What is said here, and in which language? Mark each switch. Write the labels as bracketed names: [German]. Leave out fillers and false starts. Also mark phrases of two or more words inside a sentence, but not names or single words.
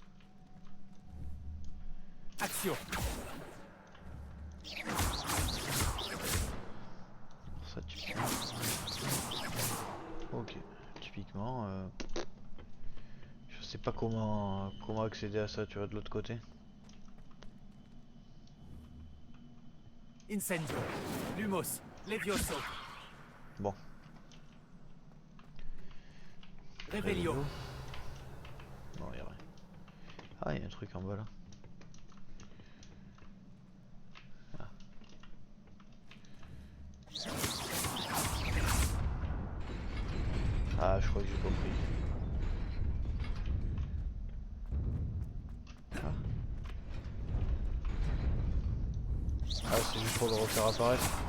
[French] Action. Ça, typiquement. Ok. Typiquement, je sais pas comment accéder à ça, tu vois, de l'autre côté. Incendio. Lumos. Levioso. Bon. Revelio. Non, y'a rien. Ah, y'a un truc en bas là. Ah. Ah, je crois que j'ai compris. Ah, ah c'est juste pour le refaire apparaître.